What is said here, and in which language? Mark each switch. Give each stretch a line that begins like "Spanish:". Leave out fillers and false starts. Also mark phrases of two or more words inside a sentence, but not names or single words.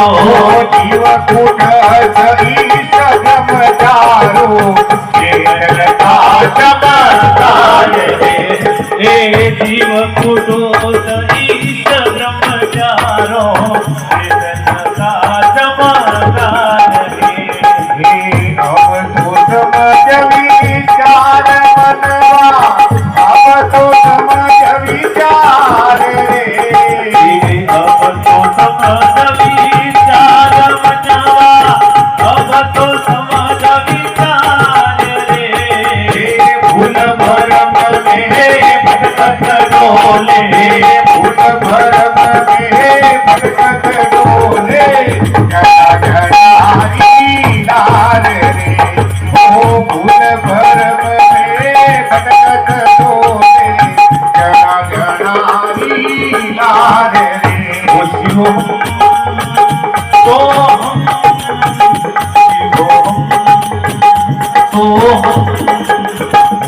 Hindi: जीव कुट ईश ब्रह्मचारो, चेतनता चमत्कार हे। जीव कुटो ईश ब्रह्मचारो, चेतनता चमत्कार हे। अब तो समझ विचार मनवा, अब तो समझ विचार रे। अब तो समझ विचार मनवा, अब तो समझ विचार रे। फूल भरम में भटकत डोले, फूल भरम में भटकत डोले, घना घनारी लाल रे। ओ फूल भरम में भटकत डोले, घना घनारी लाल रे।
Sanskrit: शिवोहम सोहम, शिवोहम सोहम,